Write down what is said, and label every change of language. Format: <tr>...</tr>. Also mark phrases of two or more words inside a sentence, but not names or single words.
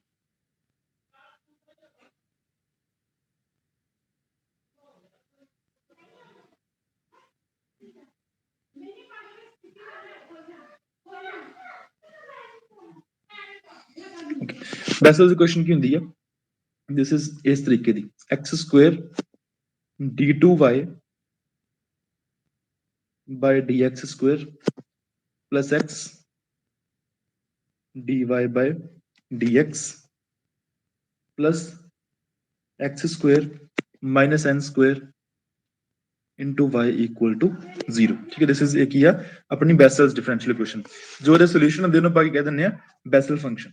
<en>Okay. Bessel's equation</en> <pa>ਕੀ ਹੁੰਦੀ ਹੈ</pa> <en>this is</en> <pa>ਇਸ ਤਰੀਕੇ ਦੀ</pa> <en>x square d2y by dx square plus x dy by dx plus x square minus n square into y equal to 0।</en> <pa>ਠੀਕ ਹੈ,</pa> <en>this is</en> <pa>ਇੱਕ ਹੀ ਹੈ ਆਪਣੀ</pa> <en>Bessel's differential equation</en> <pa>जो ਇਹਦਾ solution ਹੁੰਦੇ ਉਹਨੂੰ ਆਪਾਂ ਕੀ ਕਹਿ ਦਿੰਦੇ ਆ</pa> <en>Bessel function।</en>